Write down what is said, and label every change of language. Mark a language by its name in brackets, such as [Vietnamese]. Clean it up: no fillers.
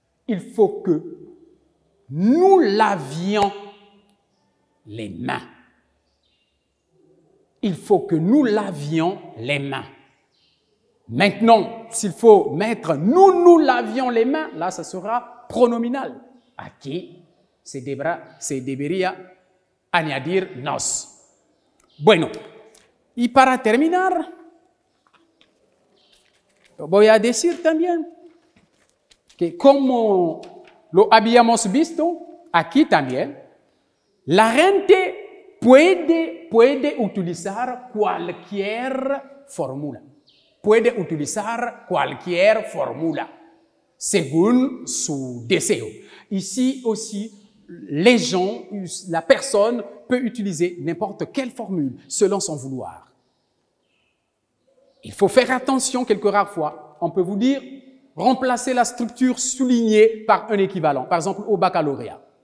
[French] Il faut que nous lavions les mains. Il faut que nous lavions les mains. Maintenant, s'il faut mettre nous lavions les mains, là, ça sera pronominal. [Spanish] Aquí se debería añadir nos. Bueno, y para terminar, voy a decir también que como lo habíamos visto aquí también, la gente puede utilizar cualquier fórmula. Puede utilizar cualquier fórmula según su deseo. [French] Ici aussi, les gens, la personne peut utiliser n'importe quelle formule selon son vouloir. Il faut faire attention quelques rares fois. On peut vous dire, remplacer la structure soulignée par un équivalent, par exemple au baccalauréat.